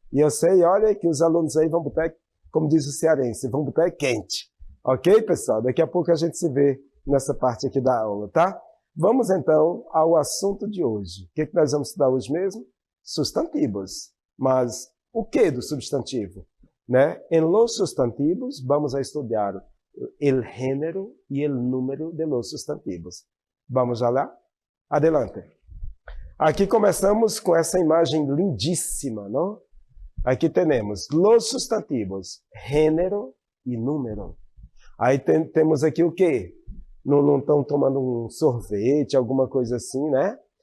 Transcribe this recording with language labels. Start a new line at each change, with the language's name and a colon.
Portuguese: E eu sei, olha, que os alunos aí vão botar, como diz o cearense, vão botar quente. Ok, pessoal? Daqui a pouco a gente se vê nessa parte aqui da aula, tá? Vamos, então, ao assunto de hoje. O que nós vamos estudar hoje mesmo? Substantivos. Mas o que do substantivo? Né?
Spanish: Em los sustantivos, vamos a estudar el género y el número de los sustantivos.
Portuguese: Vamos lá?
Spanish: Adelante.
Portuguese: Aqui começamos com essa imagem lindíssima, não? Aqui temos
Spanish: los sustantivos,
Portuguese: gênero e número. Aí temos aqui o quê? Não estão tomando um sorvete, alguma coisa assim, né?